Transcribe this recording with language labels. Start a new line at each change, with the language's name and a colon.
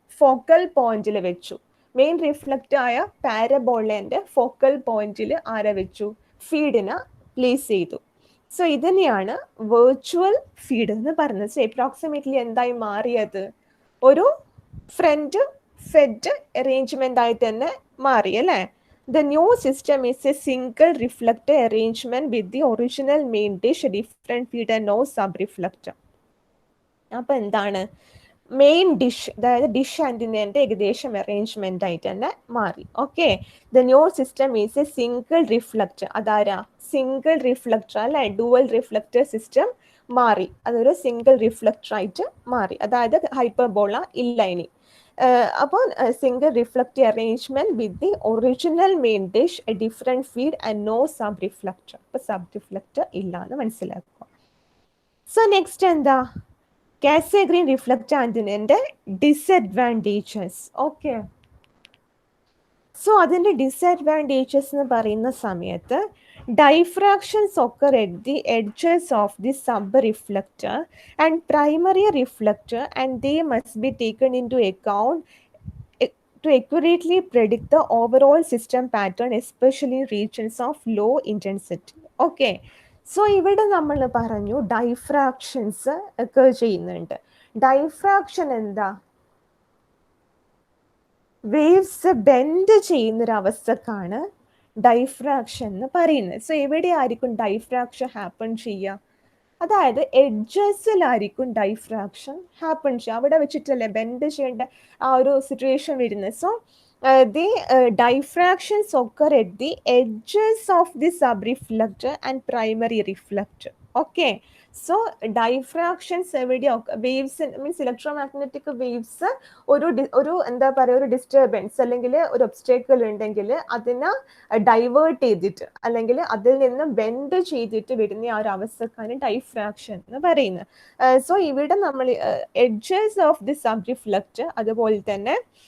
Malayalam: Focal പോയിന്റിൽ വെച്ചു. Main reflect ആയ പാരബോളേൻ്റെ ഫോക്കൽ പോയിന്റിൽ ആരെ വെച്ചു? ഫീഡിനെ പ്ലേസ് ചെയ്തു. സോ ഇതിനെയാണ് വെർച്വൽ ഫീഡ് എന്ന് പറയുന്നത്. സോ അപ്രോക്സിമേറ്റ്ലി എന്തായി മാറിയത്? ഒരു ഫ്രണ്ട് ഫെഡ് അറേഞ്ച്മെന്റ് ആയി തന്നെ മാറി അല്ലേ?
English: The new system is a single reflector arrangement with the original main dish, different feed and no sub-reflector.
Malayalam: അപ്പോൾ എന്താണ്? മെയിൻ ഡിഷ്, അതായത് ഡിഷ് ആൻറ്റിനേൻ്റെ ഏകദേശം അറേഞ്ച്മെന്റ് ആയിട്ട് തന്നെ മാറി.
English: Okay, the new system is a single reflector.
Malayalam: അതാരാ? സിംഗിൾ റിഫ്ലക്ടർ അല്ലെ? Dual reflector system മാറി, അതൊരു സിംഗിൾ റിഫ്ലക്ടർ ആയിട്ട് മാറി. അതായത് ഹൈപ്പർബോള ഇല്ല ഇനി. അപ്പോൾ
English: Single reflector arrangement with the original main dish, a different feed and no sub reflector.
Malayalam: അപ്പോൾ സബ് റിഫ്ലക്ടർ ഇല്ല എന്ന് മനസ്സിലാക്കുക. സോ നെക്സ്റ്റ് എന്താ? കാസഗ്രീൻ റിഫ്ലക്ടർ ആന്റിനേൻ്റെ ഡിസഡ്വാൻറ്റേജസ്. ഓക്കെ, സോ അതിൻ്റെ ഡിസഡ്വാൻറ്റേജസ് എന്ന് പറയുന്ന സമയത്ത്
English: diffractions occur at the edges of the sub-reflector and primary reflector, and they must be taken into account to accurately predict the overall system pattern, especially in regions of low intensity.
Malayalam: Okay, so ഇവിടെ നമ്മൾ പറഞ്ഞു ഡൈഫ്രാക്ഷൻസ് ഒക്കെ ചെയ്യുന്നുണ്ട്. Diffraction എന്താ? Waves bend ചെയ്യുന്നൊരവസ്ഥക്കാണ് diffraction എന്ന് പറയുന്നത്. So എവിടെയായിരിക്കും diffraction happen ചെയ്യുക? അതായത് എഡ്ജസിലായിരിക്കും ഡൈഫ്രാക്ഷൻ ഹാപ്പൺ ചെയ്യുക. അവിടെ വെച്ചിട്ടല്ലേ ബെൻഡ് ചെയ്യേണ്ട ആ ഒരു സിറ്റുവേഷൻ വരുന്നത്.
English: So the diffractions occur at the edges of the sub-reflector and primary reflector. Okay, so diffractions
Malayalam: എവിടെ? വേവ്സ് മീൻസ് ഇലക്ട്രോമാഗ്നറ്റിക് വേവ്സ് ഒരു എന്താ പറയുക, ഒരു ഡിസ്റ്റർബൻസ് അല്ലെങ്കിൽ ഒരു ഒബ്സ്റ്റേക്കിൾ ഉണ്ടെങ്കിൽ അതിനെ ഡൈവേർട്ട് ചെയ്തിട്ട് അല്ലെങ്കിൽ അതിൽ നിന്ന് ബെൻഡ് ചെയ്തിട്ട് വരുന്ന ആ ഒരു അവസ്ഥക്കാണ് ഡൈഫ്രാക്ഷൻ എന്ന് പറയുന്നത്. സോ ഇവിടെ നമ്മൾ edges of the sub reflector അതുപോലെ തന്നെ